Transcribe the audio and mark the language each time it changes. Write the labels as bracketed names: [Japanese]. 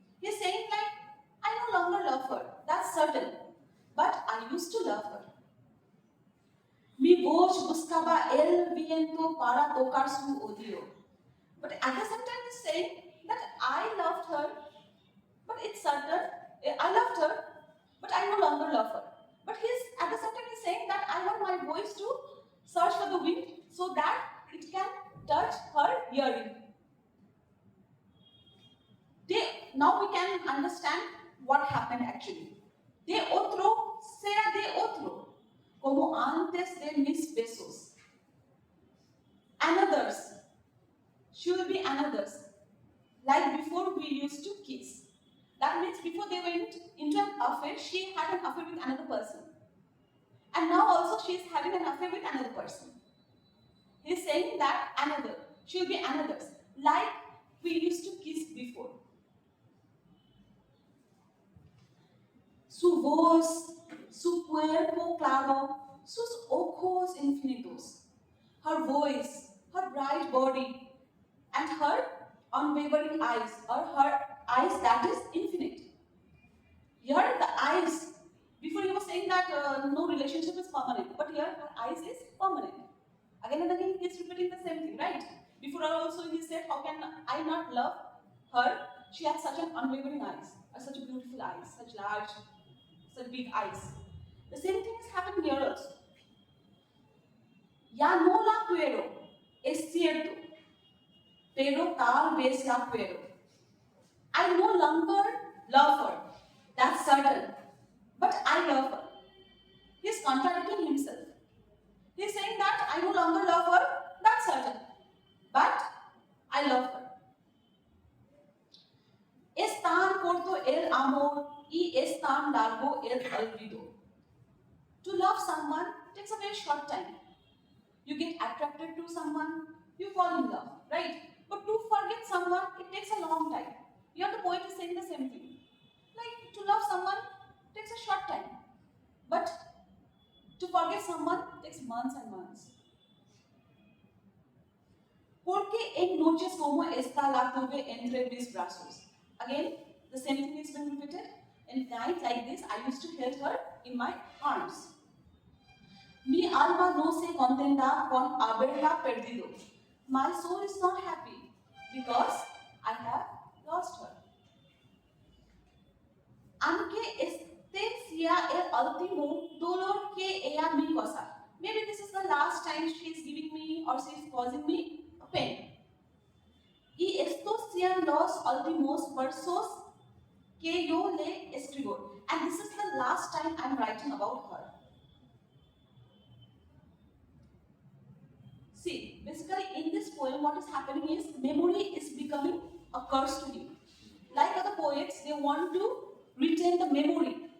[English] He's saying like, I no longer love her, that's certain, but I used to love her. [Spanish] Mi voz buscaba el viento para tocar su odio. [English] But at the same time he's saying that I loved her, but it's certain, I loved her, but I no longer love her. But he's at the same time he's saying that I want my voice to search for the wind so that it can touch her hearing. Now we can understand what happened actually. [Spanish] De otro será de otro, como antes de mis besos. [English] Another's, she will be another's, like before we used to kiss. That means before they went into an affair, she had an affair with another person. And now also she is having an affair with another person. He is saying that another, she will be another's, like we used to kiss before. [Spanish] Su voz, su cuerpo claro, sus ojos infinitos. [English] Her voice, her bright body, and her unwavering eyes, or her eyes that is infinite. Here the eyes, before he was saying that no relationship is permanent, but here her eyes is permanent. Again and again he is repeating the same thing, right? Before also he said, how can I not love her? She has such an unwavering eyes, such a beautiful eyes, such large, such big eyes. The same thing is happening here also. [Spanish] Ya no la quiero, es cierto, pero tal vez la quiero. [English] I no longer love her, that's certain, but I love her. He is contradicting himself. He is saying that I no longer love her, that's certain, but I love her. [Spanish] Es tan corto el amor y es tan largo el olvido. [English] To love someone takes a very short time. You get attracted to someone, you fall in love, right? But to forget someone, it takes a long time. Here the poet is saying the same thing. Like, to love someone takes a short time, but to forget someone takes months and months. [Spanish] Porque en noches como esta la tuve entre mis brazos. [English] Again, the same thing is being repeated. In night like this, I used to hold her in my arms. [Spanish] Mi alma no se contenta con haberla perdido. [English] My soul is not happy because I have lost her. [Spanish] Aunque este sea el último dolor que ella me causa. [English] Maybe this is the last time she is giving me or she is causing me pain. [Spanish] Y estos sean los últimos versos que yo le escribo. [English] And this is the last time I am writing about her. See, basically in this poem what is happening is memory is becoming a curse to him. Like other poets, they want to retain the memory.